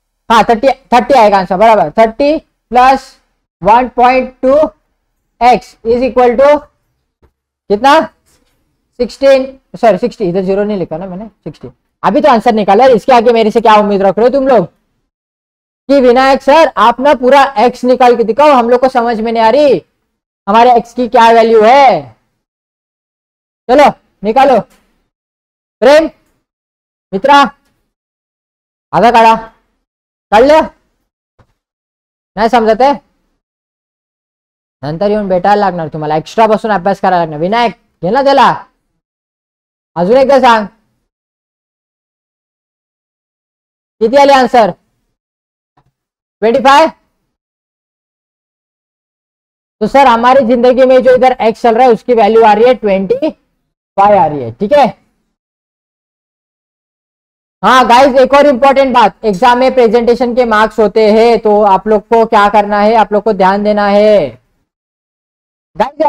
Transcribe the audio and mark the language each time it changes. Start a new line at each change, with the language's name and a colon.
Hindi: हाँ 30 आएगा आंसर, बराबर।
English: 30 plus 1.2 x is equal to
Hindi: कितना, 16, सॉरी 60, इधर जीरो नहीं लिखा ना मैंने, 60। अभी तो आंसर निकाला है, इसके आगे मेरे से क्या उम्मीद रख रहे हो तुम लोग कि विनायक सर आप ना पूरा एक्स निकाल के दिखाओ, हम लोग को समझ में नहीं आ रही हमारे एक्स की क्या वैल्यू है। चलो निकालो।
Marathi: प्रेम मित्रा आधा काढा, काढलं नाही समजत आहे, नंतर येऊन भेटायला लागणार तुम्हाला, एक्स्ट्रा बसून अभ्यास करायला लागणार। विनायक घे ना त्याला, अजून एकदा सांग किती आले आंसर, 25।
Hindi: तो सर हमारी जिंदगी में जो इधर एक्स चल रहा है उसकी वैल्यू आ रही है 25 आ रही है, ठीक है। हाँ गाइस एक और इंपॉर्टेंट बात, एग्जाम में प्रेजेंटेशन के मार्क्स होते हैं, तो आप लोग को क्या करना है, आप लोग को ध्यान देना है गाइस।